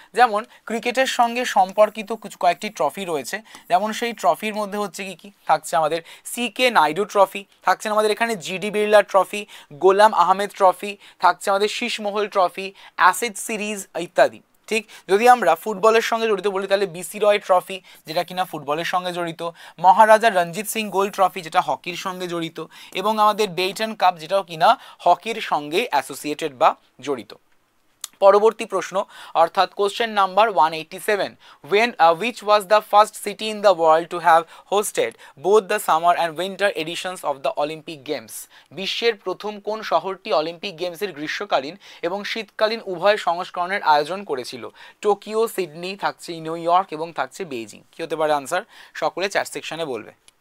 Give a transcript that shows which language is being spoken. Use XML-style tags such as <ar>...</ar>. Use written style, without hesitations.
<bn>যেমন ক্রিকেটের সঙ্গে সম্পর্কিত কয়েকটি ট্রফি রয়েছে, যেমন সেই ট্রফির মধ্যে হচ্ছে কি থাকছে আমাদের CK নাইডু ট্রফি, থাকছে আমাদের এখানে GD বিড়লা ট্রফি, গোলাম আহমেদ ট্রফি, থাকছে আমাদের শীষমহল ট্রফি, অ্যাসেজ সিরিজ ইত্যাদি। ঠিক, যদি আমরা ফুটবলের সঙ্গে জড়িত বলি তাহলে BC রয় ট্রফি, যেটা কিনা ফুটবলের সঙ্গে জড়িত, মহারাজা রঞ্জিত সিং গোল্ড ট্রফি, যেটা হকির সঙ্গে জড়িত, এবং আমাদের বেইটন কাপ, যেটাও কিনা হকির সঙ্গে অ্যাসোসিয়েটেড বা জড়িত। পরবর্তী প্রশ্ন অর্থাৎ</bn> <en>Question number 187, when which was the first city in the world to have hosted both the summer and winter editions of the Olympic Games?</en> <bn>বিশ্বের প্রথম কোন শহরটি অলিম্পিক গেমসের গ্রীষ্মকালীন এবং শীতকালীন উভয় সংস্করণের আয়োজন করেছিল? টোকিও, সিডনি, থাকছে নিউ ইয়র্ক এবং থাকছে বেইজিং। কি হতে পারে আনসার? সকলে চ্যাট সেকশনে বলবে।</bn>